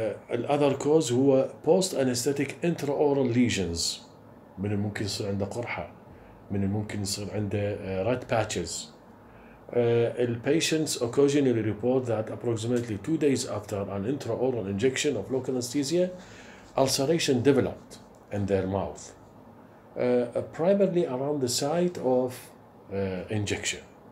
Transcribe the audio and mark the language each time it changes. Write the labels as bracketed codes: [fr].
[en] الأذر كوز [ar] هو [en] post anesthetic intraoral lesions. [ar] من الممكن يصير عنده قرحة، من الممكن يصير عنده [en] red patches. Patients occasionally report that approximately 2 days after an intraoral injection of local anesthesia, ulceration developed in their mouth, primarily around the site of injection.